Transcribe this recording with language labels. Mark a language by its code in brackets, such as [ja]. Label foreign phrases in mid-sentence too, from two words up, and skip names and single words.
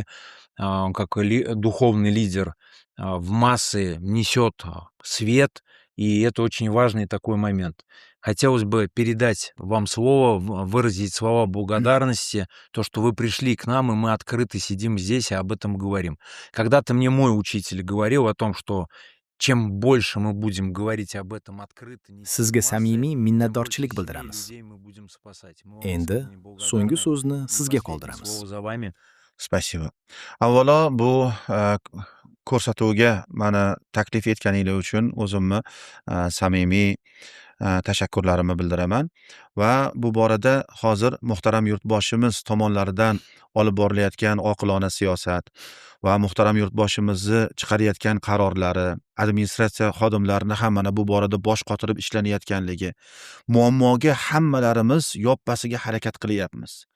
[ru] Он как духовный лидер в массы несет свет, и это очень важный такой момент. Хотелось бы передать вам слово, выразить слова благодарности, то, что вы пришли к нам, и мы открыто сидим здесь и об этом говорим. Когда-то мне мой учитель говорил о том, что чем больше мы будем говорить об этом открыто, [uz] Sizga samimiy minnatdorchilik bildiramiz. Endi so'nggi so'zni sizga qoldiramiz. [ru] Слово за вами. Spasibo. [uz] Avvalo bu ko'rsatuvga mani taklif etganinglar uchun o'zimni samimiy tashakkurlarimni bildiraman va bu borada hozir muhtaram yurtboshimiz tomonlaridan olib borilayotgan oqilona siyosat va muhtaram yurtboshimizni chiqarayotgan qarorlari, administratsiya xodimlarini ham mana bu borada bosh qotirib ishlanayotganligi, muammoga hammalarimiz yoppasiga harakat qilyapmiz.